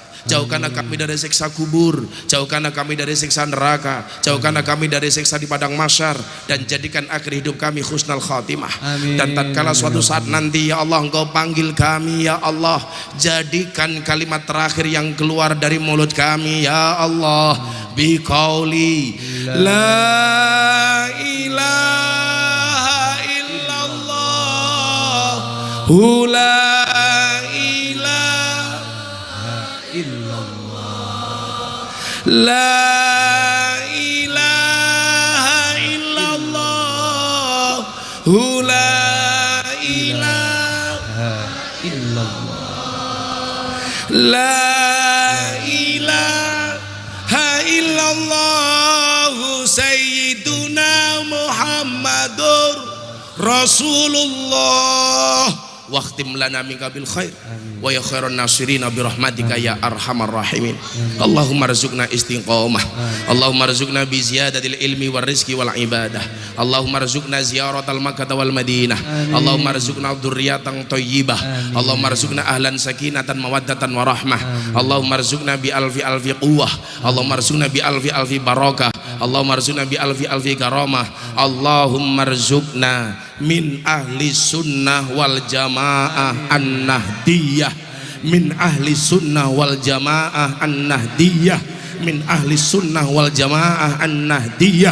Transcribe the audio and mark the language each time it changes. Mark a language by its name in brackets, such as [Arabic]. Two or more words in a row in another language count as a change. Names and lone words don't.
[Indonesian] Jauhkanlah kami dari siksa kubur, jauhkanlah kami dari siksa neraka, jauhkanlah kami dari siksa di padang mahsyar, dan jadikan akhir hidup kami [Arabic] حسن الخاتمة. [Indonesian] Amin. Dan tatkala suatu saat nanti [Arabic] يا الله [Indonesian] Engkau panggil kami [Arabic] يا الله, [Indonesian] jadikan kalimat terakhir yang keluar dari mulut kami [Arabic] يا الله بقول لا إله إلا الله لا لا إله إلا الله لا إله لا إله إلا الله سيدنا محمد رسول الله. واختم لنا منك بالخير ويا خير الناصرين برحمتك يا أرحم الراحمين. اللهم ارزقنا الاستقامة اللهم ارزقنا بزيادة العلم والرزق والعبادة اللهم ارزقنا زيارة مكة والمدينة اللهم ارزقنا ذرية طيبة اللهم ارزقنا أهلا سكينة ومودة ورحمة اللهم ارزقنا بألف قوة اللهم ارزقنا بألف بركة اللهم ارزقنا بألف كرامة اللهم ارزقنا من أهل السنة والجماعة النهضية من أهل السنة والجماعة النهضية من أهل السنة والجماعة النهضية.